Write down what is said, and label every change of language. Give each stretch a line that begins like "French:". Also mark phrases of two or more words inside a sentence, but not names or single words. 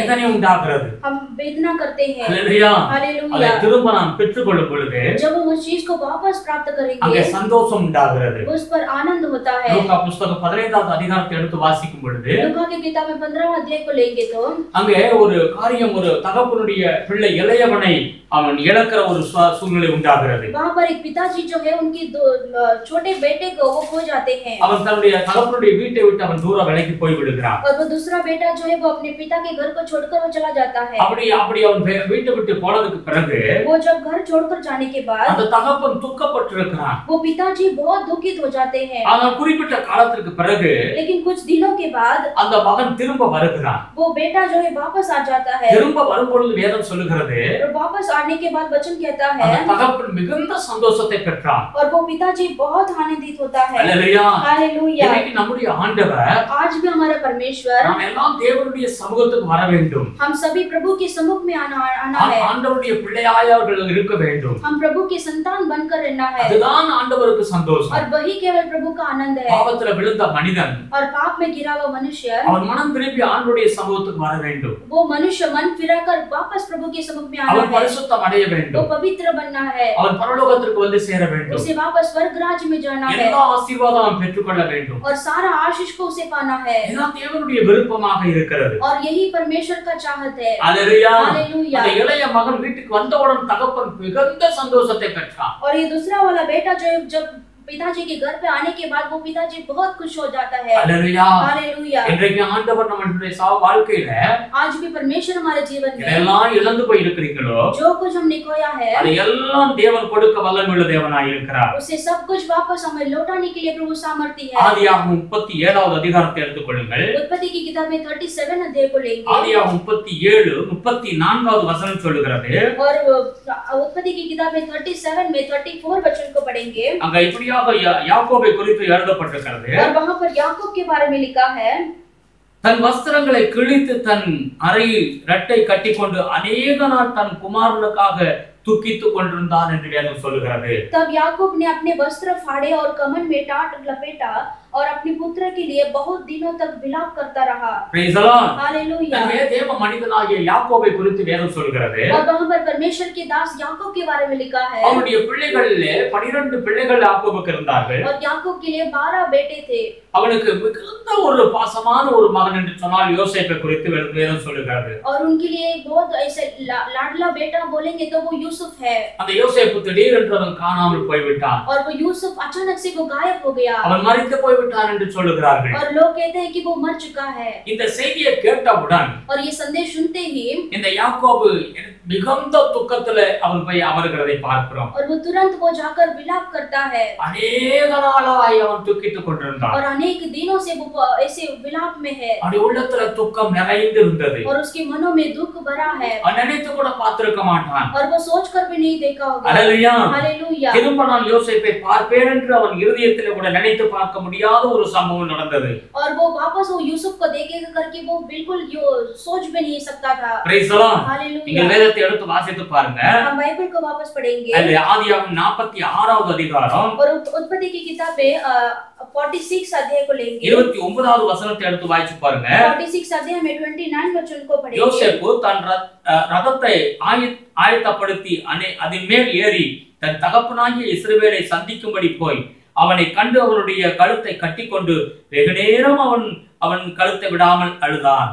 Tamil: வேதனை உண்டாகிறது.
Hindi: हम वेदना करते हैं।
Tamil: அல்லேலூயா. அதை
Hindi: हालेलुया।
Tamil: திரும்ப நாம் பெற்றுக்கொள்ளும் பொழுது
Hindi: जब हम उस चीज को वापस प्राप्त
Tamil: அங்கே
Hindi: करेंगे,
Tamil: சந்தோஷம் உண்டாகிறது.
Hindi: उस पर आनंद होता है।
Tamil: லூக்கா புத்தகம் 15வது அதிகாரத்தை எடுத்து வாசிக்கும் பொழுது
Hindi: लूका की किताब में 15वां अध्याय को लेंगे तो
Tamil: அங்கே ஒரு காரியம், ஒரு தகப்பனுடைய பிள்ளை இளையவனை அவன் இழக்கிற ஒரு சூழ்நிலை உண்டாகிறது.
Hindi: वहाँ पर एक पिताजी जो है उनकी छोटे बेटे को वो खो जाते हैं,
Tamil: அவன் தன்னுடைய தகப்பனுடைய வீட்டை விட்டு அவன் தூர விலைக்கு போய் விடுகிறான்.
Hindi: और वो दूसरा बेटा जो है वो अपने पिता के घर को छोड़कर वो चला जाता है।
Tamil: அப்படி அவன் வீட்டை விட்டு போனதுக்கு பிறகு
Hindi: वो जब घर छोड़कर जाने के बाद
Tamil: அந்த தகப்பன் துக்கப்பட்டிருக்கிறான்.
Hindi: वो पिताजी बहुत दुखित हो जाते हैं,
Tamil: ஆனால் குறிப்பிட்ட காலத்திற்கு பிறகு
Hindi: लेकिन कुछ दिनों के बाद
Tamil: அந்த மகன் திரும்ப வருகிறான்.
Hindi: वो बेटा जो है वापस आ जाता है,
Tamil: திரும்ப வரும்பொழுது வேதம் சொல்லுகிறது,
Hindi: और वापस आने के बाद वचन कहता
Tamil: அந்த
Hindi: है
Tamil: தகப்பன் மிகுந்த சந்தோஷத்தை பெற்றான்.
Hindi: और वो पिताजी बहुत आनंदित होता है।
Tamil: அல்லேலூயா.
Hindi: हालेलुया।
Tamil: இன்னைக்கு நம்முடைய ஆண்டவர்,
Hindi: आज भी हमारा परमेश्वर,
Tamil: நாம் எல்லாம் தேவனுடைய சமூகத்துக்கு வர வேண்டும்.
Hindi: हम सभी प्रभु के सम्मुख में आना है,
Tamil: ஆண்டவருடைய பிள்ளையாய் அவர்கள் இருக்க வேண்டும்.
Hindi: हम प्रभु के संतान बनकर रहना है,
Tamil: அதுதான் ஆண்டவருக்கு சந்தோஷம்.
Hindi: और वही केवल प्रभु का आनंद है।
Tamil: பாவத்துல விழுந்த மனிதன்
Hindi: और पाप में गिरा हुआ मनुष्य,
Tamil: அவன் மனம் திருப்பி ஆண்டவருடைய சமூகத்துக்கு வர வேண்டும்.
Hindi: वो मनुष्य मन फिराकर वापस प्रभु के सम्मुख में आना
Tamil: அவன்
Hindi: है,
Tamil: பரிசுத்தம் அடைய
Hindi: वो
Tamil: வேண்டும்.
Hindi: पवित्र बनना है,
Tamil: அவன் பரலோகத்திற்கு வந்து சேர வேண்டும்.
Hindi: उसे वापस स्वर्ग राज्य में जाना है,
Tamil: எல்லா ஆசீர்வாதம் அவன் பெற்றுக்கொள்ள வேண்டும்.
Hindi: और सारा आशीष को उसे पाना है,
Tamil: இதுதான் தேவனுடைய விருப்பமாக இருக்கிறது.
Hindi: और यही परमेश्वर का चाहत है।
Tamil: அல்லேலூயா.
Hindi: हालेलुया।
Tamil: அந்த இளைய மகன் வீட்டுக்கு வந்தவுடன் தகப்பன் மிகுந்த சந்தோஷத்தை பெற்றான்.
Hindi: और ये दूसरा वाला बेटा जो जब पिताजी के घर पे आने के बाद वो पिताजी बहुत खुश हो जाता है।
Tamil: அல்லேலூயா.
Hindi: हालेलुया।
Tamil: இன்றைக்கு ஆண்டவர் நம்மளுடைய வாழ்க்கையில
Hindi: आज भी परमेश्वर हमारे जीवन में
Tamil: இதெல்லாம் இழந்து போய் இருக்கிறீங்களோ,
Hindi: जो कुछ हमने खोया है
Tamil: அது எல்லாம் தேவன் கொடுக்க வல்லமையுள்ள தேவனாய் இருக்கிறார்.
Hindi: उसे सब कुछ वापस हमें लौटाने के लिए प्रभु सामर्थ्य है।
Tamil: ஆதியாகமம் 37வது அதிகாரத்தை எடுத்துக்கொள்ளுங்கள்.
Hindi: उत्पत्ति की किताब में 37 अध्याय को लेंगे,
Tamil: ஆதியாகமம் 37:34வது வசனம் சொல்லுகிறது.
Hindi: और उत्पत्ति की किताब में 37 में 34 वचन को पढ़ेंगे।
Tamil: அங்க இப்படியாக யாக்கோபை குறித்து எழுதப்பட்டிருக்கிறது.
Hindi: और वहां पर याकूब के बारे में लिखा है,
Tamil: தன் வஸ்திரங்களை கிழித்து தன் அறையில் இரட்டை கட்டிக்கொண்டு அநேக நாள் தன் குமாரனுக்காக துக்கித்துக் கொண்டிருந்தான் என்று வேதம் சொல்லுகிறது.
Hindi: तब याकूब ने अपने वस्त्र फाड़े और कमर में टाट लपेटा और अपने पुत्र के लिए बहुत दिनों तक विलाप करता रहा।
English: Praise the Lord.
Hindi: हालेलुया।
Tamil: தேவ மனிதனாகிய யாக்கோபை குறித்து வேதம் சொல்கிறது.
Hindi: और वहां पर परमेश्वर के दास याकूब के बारे में लिखा है,
Tamil: அவனுடைய பிள்ளைகளிலே 12 பிள்ளைகள் யாக்கோபுக்கு இருந்தார்கள்.
Hindi: और याकूब के लिए 12 बेटे थे।
Tamil: அவனுக்கு மிகுந்த ஒரு பாசமான ஒரு மகன் என்று சொன்னால் யோசேப்பை குறித்து வேதம் சொல்லுகிறது.
Hindi: और उनके लिए बहुत ऐसे लाडला बेटा बोलेंगे तो वो यूसुफ है।
Tamil: அந்த யோசேப்பு திடீரென்று அவன் காணாமல் போய்விட்டான்.
Hindi: और वो यूसुफ अचानक से वो गायब हो गया,
Tamil: அவன் மரித்து போய்விட்டான் என்று சொல்லுகிறார்கள்.
Hindi: और लोग कहते हैं कि वो मर चुका है।
Tamil: இந்த செய்தியை கேட்டவுடன்
Hindi: और ये संदेश सुनते ही
Tamil: இந்த யாக்கோபு மிகுந்த துக்கத்திலே அவன் போய் அமர்கிறதை பார்க்கிறோம்.
Hindi: और वो तुरंत वो जाकर विलाप करता है,
Tamil: அநேக நாளாய் அவன் துக்கித்துக் கொண்டிருந்தான்.
Hindi: और अनेक दिनों से वो ऐसे विलाप में है,
Tamil: அவனுடைய உள்ளத்துல துக்கம் நிறைந்திருந்தது.
Hindi: और उसके मनों में दुख भरा है,
Tamil: அவன் நினைத்து கூட பார்த்திருக்க மாட்டான்.
Hindi: और वो सोच कर भी नहीं देखा होगा।
Tamil: அல்லேலூயா.
Hindi: हालेलुया।
Tamil: திரும்ப நான் யோசேப்பை பார்ப்பேன் என்று அவன் இருதயத்திலே கூட நினைத்து பார்க்க முடியாத ஒரு சம்பவம் நடந்தது.
Hindi: और वो वापस वो यूसुफ को देखेगा करके वो बिल्कुल यो सोच भी नहीं सकता था।
English: Praise the Lord.
Hindi: हालेलुया।
Tamil: நீங்கள் வேதத்தை எடுத்து வாசித்து பாருங்க.
Hindi: हम बाइबल को वापस पढ़ेंगे,
Tamil: அது ஆதியாகமம் 46வது அதிகாரம்
Hindi: और उत्पत्ति की किताब में 46 अध्याय को लेंगे।
Tamil: 29வது வசனத்தை எடுத்து வாசிச்சு பாருங்க.
Hindi: 46 अध्याय में 29 वचन को पढ़ेंगे।
Tamil: யோசேப்பு தன் ரதத்தை ஆயத்தப்படுத்தி அதன் மேல் ஏறி தன் தகப்பனாகிய இஸ்ரவேலை சந்திக்கும்படி போய் அவனை கண்டு அவனுடைய கழுத்தை கட்டிக்கொண்டு வெகு நேரம் அவன் கழுத்தை விடாமல் அழுதான்.